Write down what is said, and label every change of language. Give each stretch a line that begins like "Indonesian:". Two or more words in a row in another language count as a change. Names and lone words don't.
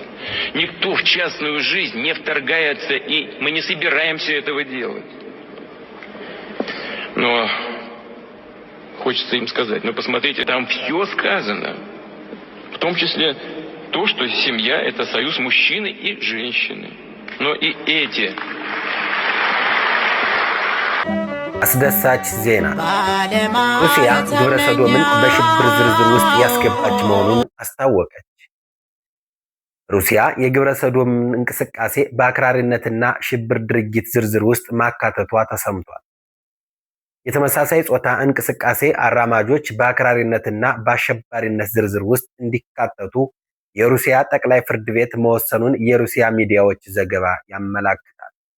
Russian: Никто в частную жизнь не вторгается, и мы не собираемся этого делать. Но хочется им сказать, посмотрите, там все сказано, в том числе то, что семья – это союз мужчины и женщины. Но и эти...
Amharic: አስደሳች ዜና ሩሲያ ግብረ ሰዶምን በሽብር ዝርዝር ውስጥ ያስገባች መሆኑን አስታወቀች። ሩሲያ የግብረ ሰዶም እንቅስቃሴ በአክራሪነትና ሽብር ድርጊት ዝርዝር ውስጥ ማካተቷ ተሰምቷል። የተመሳሳይ ጾታ እንቅስቃሴ አራማጆች በአክራሪነትና በአሸባሪነት ዝርዝር ውስጥ እንዲካተቱ የሩሲያ ጠቅላይ ፍርድ ቤት መወሰኑን የሩሲያ ሚዲያዎች ዘገባ ያመለክታል።